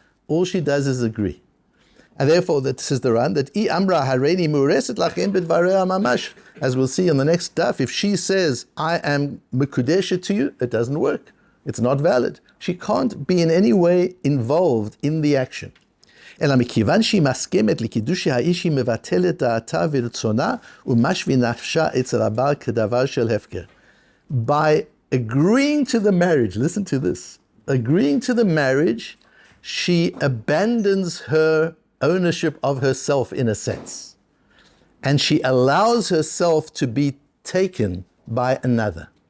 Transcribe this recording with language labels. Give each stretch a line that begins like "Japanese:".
English: All she does is agree. And therefore, that says the Ran, that
Hebrew: I amra hareini mureset lachem b'dvarei mamash.
English: As we'll see on the next daf, if she says, I am mekudeshet to you, it doesn't work. It's not valid. She can't be in any way involved in the action.
Hebrew: אלא מכיוון שהיא מסכמת לקידושי האיש היא מבטלת דעתה ורצונה ומשווה נפשה אצל הבעל כדבר של הפקר.
English: By agreeing to the marriage, listen to this, agreeing to the marriage, she abandons her ownership of herself in a sense. And she allows herself to be taken by another.